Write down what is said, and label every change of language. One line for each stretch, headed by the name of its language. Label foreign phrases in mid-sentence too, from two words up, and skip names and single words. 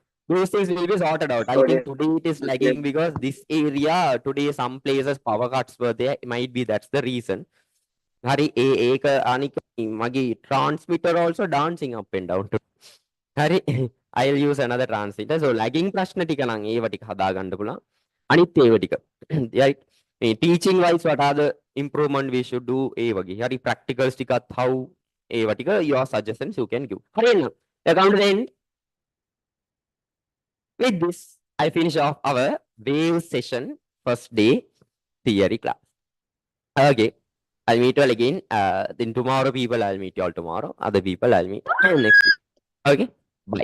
English: Those things will be sorted out. I think today it is lagging because this area today some places power cuts were there. Might be that's the reason.
Sinhala: හරි මගේ
English: transmitter also dancing up and down. Hari I'll use another transmitter. So lagging
Sinhala: ප්‍රශ්න ටික නම් ඒව ටික හදා ගන්න පුළුවන්. අනිත් ඒව ටික. Right.
English: Teaching wise what are the improvement we should do
Sinhala: ඒ වගේ.
English: හරි practicals ටිකත් how
Sinhala: ඒව ටික
English: your suggestions you can give.
Sinhala: හරි එන්න.
English: Come to the end. With this I finish off our wave session first day theory class. Okay. I'll meet you all again. Then tomorrow people I'll meet you all tomorrow. Other people I'll meet next week. Okay. Bye.